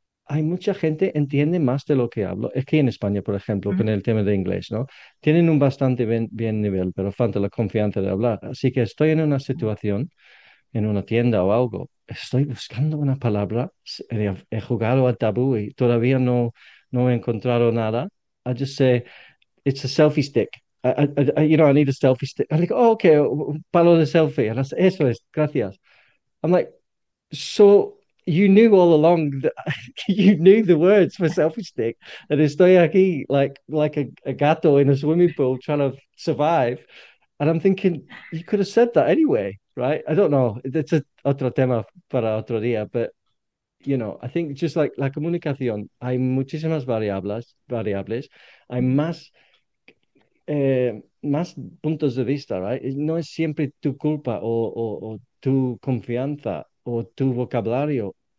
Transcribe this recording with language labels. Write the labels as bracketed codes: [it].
[es] Hay mucha gente entiende más de lo que hablo. Es que en España, por ejemplo, con ujú, el tema de inglés, ¿no? Tienen un bastante bien nivel, pero falta la confianza de hablar. Así que estoy en una situación, en una tienda o algo, estoy buscando una palabra, he jugado al tabú y todavía no he encontrado nada. [en] I just say, it's a selfie stick. I need a selfie stick. I think, oh, okay, [es] un palo de selfie. Eso es, gracias. [en] I'm like, so you knew all along that you knew the words for selfie stick, and [es] estoy aquí [en] like a gato in a swimming pool trying to survive. And I'm thinking you could have said that anyway, right? I don't know. [es] It's otro tema para otro día, [en] but I think just like [es] la comunicación, hay muchísimas variables, hay ujú, más puntos de vista, right? No es siempre tu culpa o tu confianza o tu vocabulario.